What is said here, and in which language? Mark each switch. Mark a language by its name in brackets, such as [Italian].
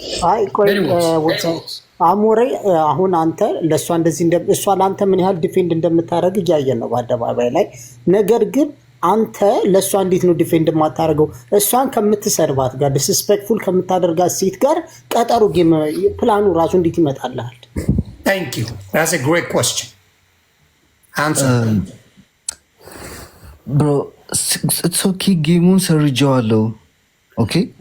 [Amharic] አይ ቆይ አሞሬ አሁን አንተ ለእሷ እንደዚህ እሷ ለአንተ ምን ያህል ዲፌንድ እንደምታደርግ እያየን ነው በአደባባይ ላይ። ነገር ግን አንተ ለእሷ እንዴት ነው ዲፌንድ የማታደርገው? እሷን ከምትሰድባት ጋር ዲስስፔክትፉል ከምታደርጋት ሴት ጋር ቀጠሩ ጌም ፕላኑ ራሱ እንዴት ይመጣልሃል? [English] ታንክ ዩ that's a great question answer bro it's okay [Amharic] ጌሙን ሰርጀዋለሁ። [English] ኦኬ